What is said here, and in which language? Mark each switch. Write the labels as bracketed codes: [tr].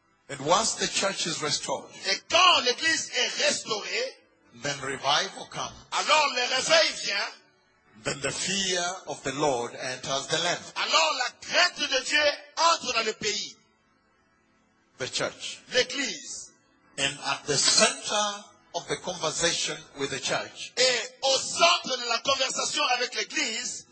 [en] And once the church is restored. [fr] Et quand l'église est restaurée. [en] Then revival comes. [fr] Alors le réveil vient. [en] Then the fear of the Lord enters the land. [fr] Alors la crainte de Dieu entre dans le pays. [en] The church. [fr] L'église. [en] And at the center of the conversation with the church. [fr] Et au centre de la conversation avec l'église.